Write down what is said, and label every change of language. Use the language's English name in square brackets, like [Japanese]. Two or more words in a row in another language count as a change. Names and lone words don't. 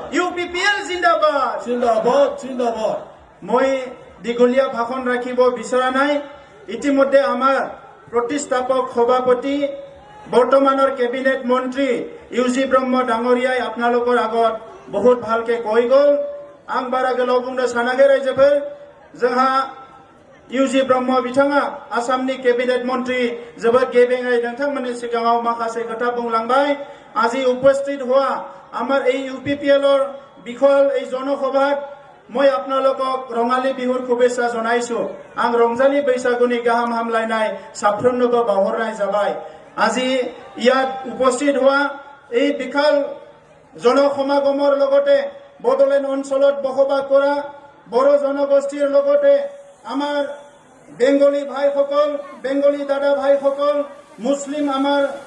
[Assamese] ইউপিপিএল জিন্দাবাদ। জিন্দাবাদ জিন্দাবাদ মই দীঘলীয়া ভাষণ ৰাখিব বিচৰা নাই। ইতিমধ্যে আমাৰ প্ৰতিষ্ঠাপক সভাপতি বৰ্তমানৰ কেবিনেট মন্ত্ৰী ইউজি ব্ৰহ্ম ডাঙৰীয়াই আপোনালোকৰ আগত বহুত ভালকে কৈ গ'ল। [Bodo] आं बारा गोलाव बुंनो सानाखै रायजोफोर। जोंहा इउजि ब्रह्म बिथाङा आसामनि केबिनेट मन्त्रि जोबोद गेबेङै नोंथांमोननि सिगाङाव माखासे खोथा बुंलांबाय। [Assamese] আজি উপস্থিত হোৱা আমাৰ এই ইউপিপিএলৰ বিষয় এই জনসভাত মই আপোনালোকক ৰঙালী বিহুৰ শুভেচ্ছা জনাইছো। [Bodo] आं ৰংজালী बैसागुनि गाहाम हामलायनाय साफ्रोमनोबो बावहरनाय जाबाय। [Assamese] আজি ইয়াত উপস্থিত হোৱা এই বিশাল জনসমাগমৰ লগতে বড়োলেণ্ড অঞ্চলত বসবাস কৰা বড়ো জনগোষ্ঠীৰ লগতে আমাৰ বেংগলী ভাইসকল, বেংগলী দাদা ভাইসকল, মুছলিম আমাৰ